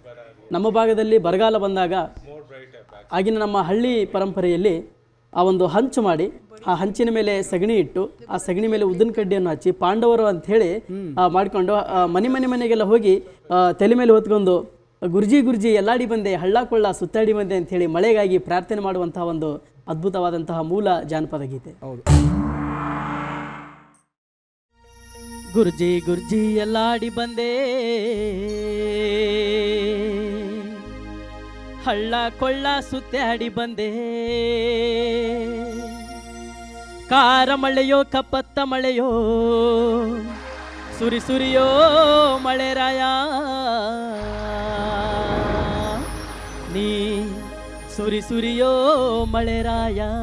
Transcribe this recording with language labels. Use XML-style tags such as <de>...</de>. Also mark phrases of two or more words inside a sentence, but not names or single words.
<kn>ನಮ್ಮ ಭಾಗದಲ್ಲಿ ಬರಗಾಲ ಬಂದಾಗ ಆಗಿನ ನಮ್ಮ ಹಳ್ಳಿ ಪರಂಪರೆಯಲ್ಲಿ ಆ ಒಂದು ಹಂಚು ಮಾಡಿ ಆ ಹಂಚಿನ ಮೇಲೆ ಸಗಣಿ ಇಟ್ಟು ಆ ಸಗಣಿ ಮೇಲೆ ಉದ್ದಿನ ಕಡ್ಡಿಯನ್ನು ಹಚ್ಚಿ ಪಾಂಡವರು ಅಂತ ಹೇಳಿ ಮಾಡಿಕೊಂಡು ಮನೆಗೆಲ್ಲ ಹೋಗಿ ತಲೆ ಮೇಲೆ ಹೊತ್ಕೊಂಡು ಗುರ್ಜಿ ಗುರ್ಜಿ ಎಲ್ಲಾಡಿ ಬಂದೆ ಹಳ್ಳ ಕೊಳ್ಳ ಸುತ್ತಾಡಿ ಬಂದೆ ಅಂತ ಹೇಳಿ ಮಳೆಗಾಗಿ ಪ್ರಾರ್ಥನೆ ಮಾಡುವಂತಹ ಒಂದು ಅದ್ಭುತವಾದಂತಹ ಮೂಲ ಜಾನಪದ ಗೀತೆ. ಹೌದು. ಗುರ್ಜಿ ಗುರ್ಜಿ ಎಲ್ಲಾಡಿ ಬಂದೆ ಹಳ್ಳ ಕೊಳ್ಳ ಸುತ್ತಾಡಿ ಬಂದೆ ಕಾರ ಮಳೆಯೋ ಕಪ್ಪತ್ತ ಮಳೆಯೋ ಸುರಿ ಸುರಿಯೋ ಮಳೆರಾಯ ನೀ ಸುರಿ ಸುರಿಯೋ ಮಳೆರಾಯ.</kn>